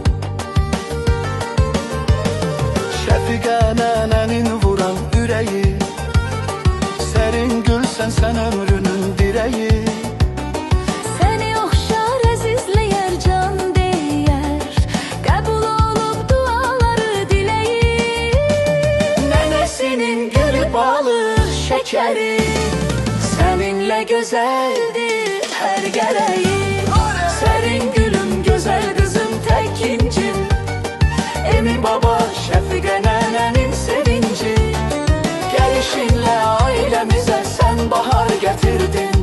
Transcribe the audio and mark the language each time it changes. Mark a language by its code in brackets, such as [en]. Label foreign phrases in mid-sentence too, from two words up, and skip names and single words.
[az] Şəfiqə nənənin vuran ürəyi, Sərin gül sən ömrünün direği. Səni oxşar əzizləyər can deyər, qəbul olub duaları diləyir. [tr] nenesinin gülü balı şekeri. Seninle güzeldir her gereği. Serin gülüm, güzel kızım, tekincim. Emin baba, Şefika nenenin sevinci. Gelişinle ailemize sen bahar getirdin.